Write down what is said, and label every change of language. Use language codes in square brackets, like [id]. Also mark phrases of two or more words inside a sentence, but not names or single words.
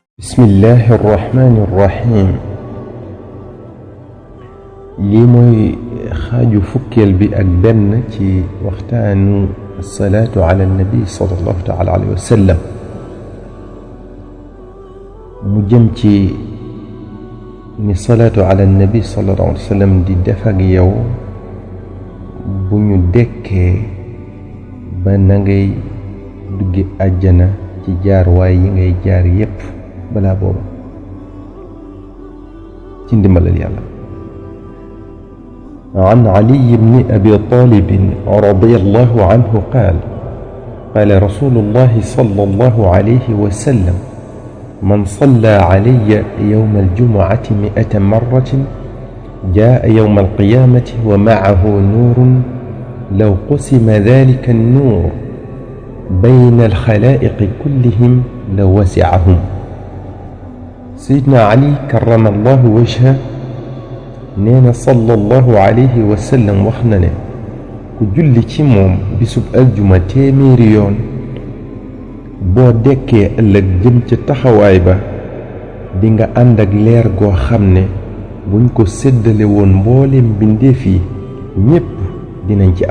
[ar] بسم الله الرحمن الرحيم [wo] lii mooy xaaju fukkeel bi ak benn ci waxtaanu [ar] صلاة على النبي صلى الله تعالى عليه وسلم [wo] mu jëm ci ni [ar] صلاة على النبي صلى الله عليه وسلم [wo] di def ak yow bu ñu dekkee ba na ngay duggi àjjana ci jaar waay yi ngay jaar yépp balaa booba ci ndimbalal yàlla. [ar] عن علي بن أبي طالب رضي الله عنه قال رسول الله صلى الله عليه وسلم من صلى علي يوم الجمعة 100 مرة جاء يوم القيامة ومعه نور لو قسم ذلك النور بين الخلائق كلهم لوسعهم. سيدنا علي كرم الله وجهه [wo] neena [ar] صلى الله عليه وسلم [wo] wax na ne ku julli ci moom bisub aljuma téeméeri yoon boo dekkee ëllëg jëm ca taxawaay ba di nga ànd ak leer goo xam ne buñ ko séddale woon mbooleem mbindeef yi ñépp dinañ ci am.